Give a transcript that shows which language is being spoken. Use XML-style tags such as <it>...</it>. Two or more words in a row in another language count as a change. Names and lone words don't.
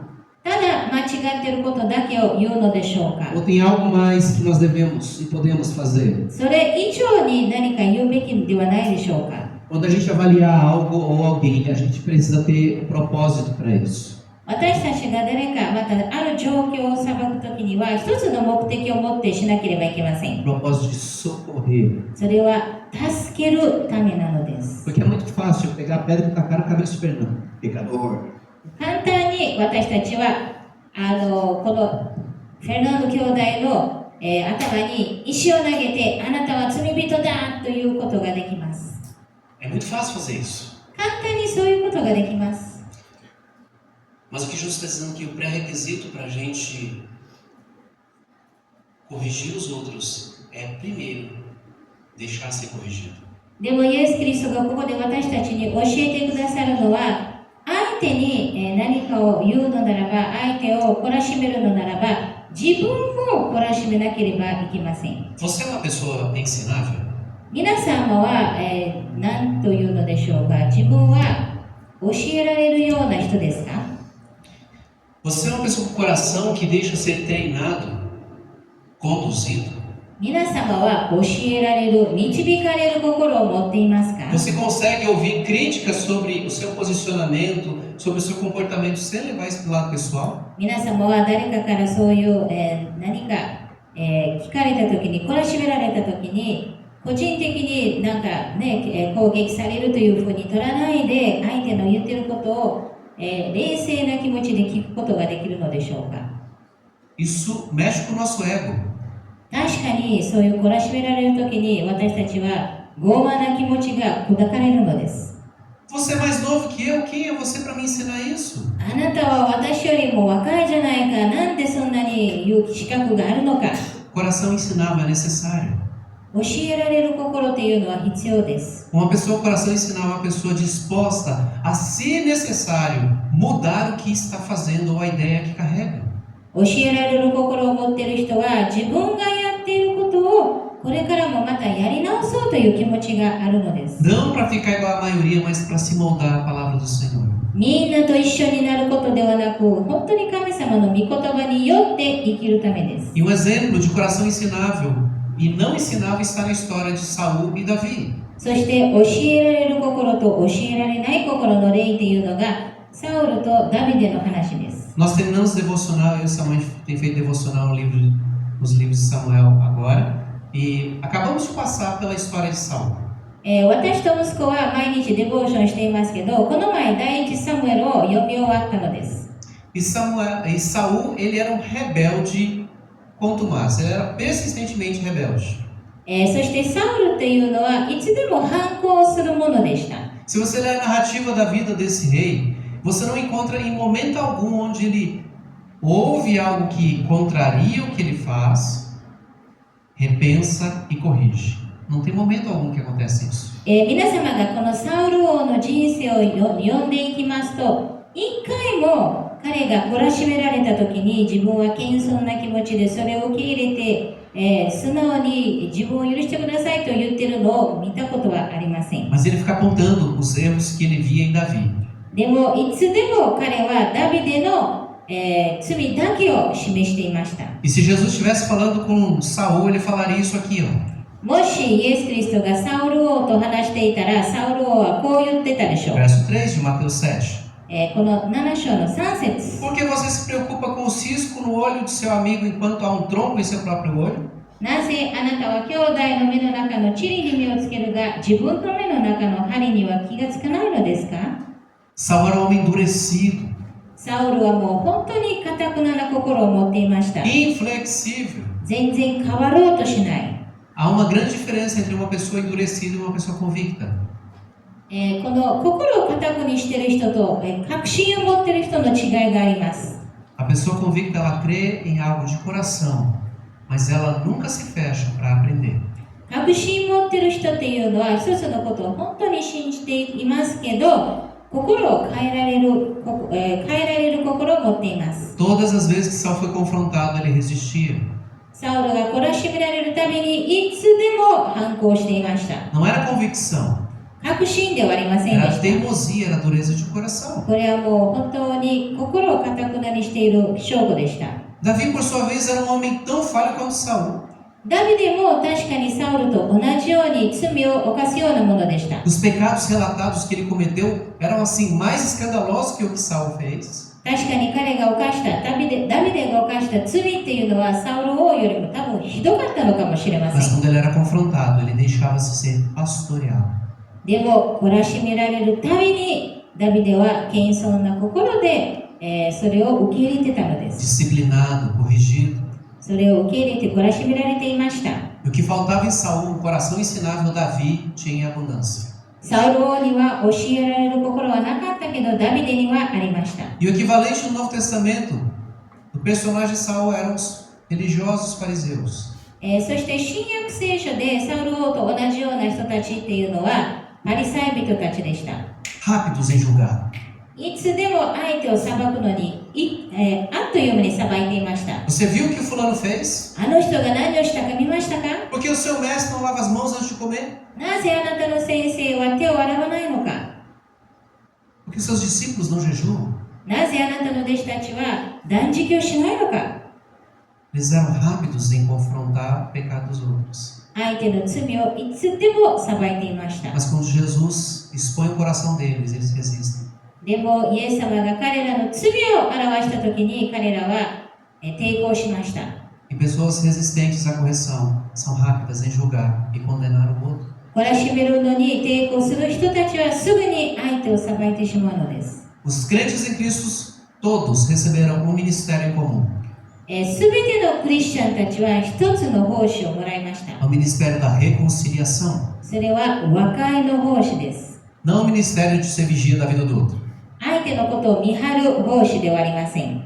<ja>ただ間違っていることだけを言うのでしょうか。</ja> <pt>Ou tem algo mais que nós devemos e podemos fazer?</pt> <ja>それ以上に何か言うべきではないでしょうか。</ja> <pt>Quando a gente avaliar algo ou alguém, a gente precisa ter propósito para isso.</pt> <ja>私たちが誰かまたある状況を裁くときには一つの目的を持ってしなければいけません。</ja> <pt>Propósito de socorrer.</pt> <ja>それは助けるためなのです。</ja> <pt>Porque é muito fácil pegar a pedra e tacar na cabeça do Fernando. Pecador.</pt> <ja>簡単に私たちはこのフェルナンド兄弟の、頭に石を投げてあなたは罪人だということができます。</ja> <pt>É muito fácil fazer isso.</pt> <ja>簡単にそういうことができます。</ja> <pt>Mas o que Jesus está dizendo que o pré-requisito para a gente corrigir os outros é, primeiro, deixar ser corrigido.</pt> <ja>でもイエス・キリストがここで私たちに教えてくださるのは、相手に何かを言うのならば、相手を懲らしめるのならば、自分も懲らしめなければいけません。</ja> <pt>Você é uma pessoa ensinável?</pt> <ja>皆様は、何というのでしょうか。自分は教えられるような人ですか？</ja> <pt>Você é uma pessoa com coração que deixa ser treinado, conduzido?</pt> <ja>皆様は教えられる、導かれる心を持っていますか？</ja> <pt>Você consegue ouvir críticas sobre o seu posicionamento, sobre o seu comportamento sem levar isso para o lado pessoal?</pt> <ja>皆様は誰かからそういう、何か、聞かれたときに、懲らしめられたときに、個人的になんかね、攻撃されるというふうに取らないで、相手の言っていることを、冷静な気持ちで聞くことができるのでしょうか？</ja> <pt>Isso mexe com o nosso ego.</pt> <ja>確かにそういう懲らしめられるときに私たちは傲慢な気持ちが砕かれるのです。</ja> <pt>Você é mais novo que eu, quem é você para me ensinar isso?</pt> <ja>あなたは私よりも若いじゃないか、なんでそんなに言う資格があるのか。</ja> <pt>Coração ensinável é necessário.</pt> <ja>教えられる心というのは必要です。</ja> <pt>Uma pessoa, o coração ensinar uma pessoa disposta a, se necessário, mudar o que está fazendo ou a ideia que carrega.</pt> <ja>教えられる心を持っている人は自分がやっていることをこれからもまたやり直そうという気持ちがあるのです。</ja> <pt>Não para ficar igual à maioria, mas para se moldar a palavra do Senhor.</pt> <ja>みんなと一緒になることではなく、本当に神様の御言葉によって生きるためです。</ja> <pt>E um exemplo de coração ensinável e não ensinável está na história de Saul e Davi.</pt> <ja>そして教えられる心と教えられない心の例というのがサウルとダビデの話です。</ja> <pt>Nós terminamos devocional, eu e Samuel tem feito devocional nos livros de Samuel agora, e acabamos de passar pela história de Saul.</pt> <ja>私と息子は毎日デボーションしていますけど、この前第一サムエルを読み終わったのです。</ja> <pt>E Saul, ele era um rebelde contumaz, ele era persistentemente rebelde.</pt> <ja>そしてサウルというのはいつでも反抗するものでした。</ja> <pt>Se você ler a narrativa da vida desse rei, você não encontra em momento algum onde ele ouve algo que contraria o que ele faz, repensa e corrige. Não tem momento algum que acontece isso.</pt> <ja>皆様がこのサウル王の人生を読んでいきますと、一回も彼が懲らしめられた時に自分は謙遜な気持ちでそれを受け入れて、素直に自分を許してくださいと言っているのを見たことはありません。</ja> <pt>Mas ele fica apontando os erros que ele via em Davi.</pt> <ja>でもいつでも彼はダビデの、罪だけを示していました。</ja> <pt>E se Jesus estivesse falando com Saul, ele falaria isso aqui, ó.</pt> <ja>もしイエス・キリストがサウル王と話していたら、サウル王はこう言ってたでしょう。</ja> <pt>Verso 3 de Mateus 7.</pt> <ja>この7章の3節。</ja> <pt>Por que você se preocupa com o cisco no olho de seu amigo enquanto há um tronco em seu próprio olho?</pt> <ja>なぜあなたは兄弟の目の中の塵に目をつけるが、自分の目の中の針には気がつかないのですか？</ja> <pt>Saul era um homem endurecido,</pt> <ja>サウルはもう本当に堅くなな心を持っていました。</ja> <pt>inflexível.</pt> <ja>全然変わろうとしない。</ja> <pt>Há uma grande diferença entre uma pessoa endurecida e uma pessoa convicta.</pt> <ja>この心を堅くにしている人と、確信を持っている人の違いがあります。</ja> <pt>A pessoa convicta, ela crê em algo de coração, mas ela nunca se fecha para aprender.</pt> <ja>確信を持っている人っていうのは一つのことを本当に信じていますけど、心を変えられる心を持っています。</ja> <pt>Todas as vezes que Saul foi confrontado, ele resistia.</pt> <ja>サウルが懲らしめられるたびにいつでも反抗していました。</ja> <pt>Não era convicção,</pt> <ja>確信ではありませんで</ja> <pt>era</pt> <ja>した。</ja> <pt>teimosia, era dureza de coração.</pt> <ja>これはもう本当に心を堅くなにしている証拠でした。</ja> <pt>Davi, por sua vez, era um homem tão falho quanto Saul.</pt> <ja>ダビデも確かにサウルと同じように罪を犯すようなものでした。</ja> <pt>Os pecados relatados que ele cometeu eram assim mais escandalosos que o que Saul fez.</pt> <ja>確かに彼が犯したダビデが犯した罪っていうのはサウル王よりも多分ひどかったのかもしれませ</ja> <pt>Mas</pt> <ja>ん。</ja> <pt>quando ele era confrontado, ele deixava-se ser pastoreado.</pt> <ja>でも懲らしめられるたびにダビデは謙遜な心で、それを受け入れてたのです。</ja> <pt>Disciplinado, corrigido.</pt> <ja>それを受け入れて懲らしめられていました。</ja> <pt>E o que faltava em Saul, um coração ensinável, Davi tinha em abundância.</pt> <ja>サウル王には教えられる心はなかったけどダビデにはありました。</ja> <pt>E o equivalente no Novo Testamento do personagem de Saul eram os religiosos fariseus.</pt> <ja>そして新約聖書でサウル王と同じような人たちっていうのはパリサイ人たちでした。</ja> <pt>Rápidos em julgar.</pt> <ja>いつでも相手を裁くのにあっという間に裁いていました。</ja> <pt>Você viu o que o fulano fez?</pt> <ja>あの人が何をしたか見ましたか？</ja> <pt>Porque o seu mestre não lava as mãos antes de comer?</pt> <ja>なぜあなたの先生は手を洗わないのか？</ja> <pt>Porque seus discípulos não jejuam?</pt> <ja>なぜあなたの弟子たちは断食をしないのか？</ja> <pt>Eles eram rápidos em confrontar o pecado dos outros.</pt> <ja>相手の罪をいつでも裁いていました。</ja> <pt>Mas quando Jesus expõe o coração deles, eles resistem.</pt> <ja>でもイエス様が彼らの罪を表したときに彼らは抵抗しました。</ja> <pt>E pessoas resistentes à correção são rápidas em julgar e condenar o outro.</pt> <ja>懲らしめるのに抵抗する人たちはすぐに相手を裁いてしまうのです。</ja> <pt>Os crentes em Cristo todos receberam um ministério em comum.</pt> <ja>すべてのクリスチャンたちは一つの奉仕をもらいました。</ja> <pt>O ministério da reconciliação.</pt> <ja>それは和解の奉仕です。</ja> <pt>Não o ministério de ser vigia da vida do outro,</pt> <ja>相手のことを見張る奉仕ではありません。</ja>